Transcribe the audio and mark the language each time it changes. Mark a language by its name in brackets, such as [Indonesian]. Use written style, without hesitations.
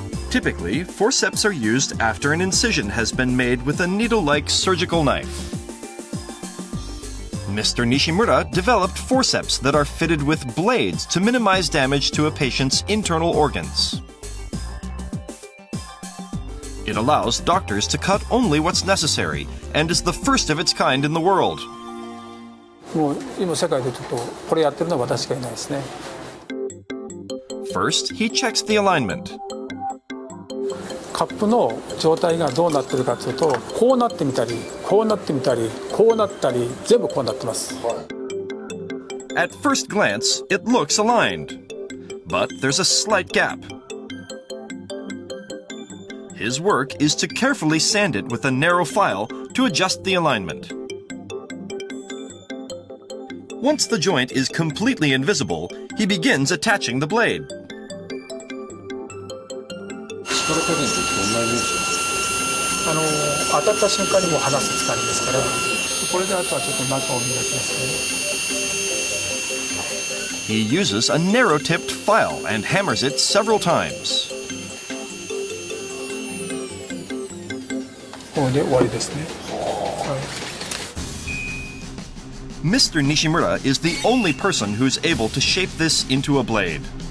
[English] Typically, forceps are used after an incision has been made with a needle-like surgical knife. Mr. Nishimura developed forceps that are fitted with blades to minimize damage to a patient's internal organs. It allows doctors to cut only what's necessary and is the first of its kind in the world. [Japanese] もう今世界でちょっとこれやってるのは私しかいないですね。 [English] First, he checks the alignment. [Japanese] カップの状態がどうなってるかというと、こうなってみたり、こうなってみたり、こうなったり、全部こうなってます。 [English] At first glance, it looks aligned, but there's a slight gap. His work is to carefully sand it with a narrow file to adjust the alignment. Once the joint is completely invisible, he begins attaching the blade. [Japanese] 当たった瞬間にもう離すつかりですから、これであとはちょっと中を磨きますね。 [English] He uses a narrow-tipped file and hammers it several times. [Japanese] これで終わりですね。はい。 [English] Mr. Nishimura is the only person who's able to shape this into a blade.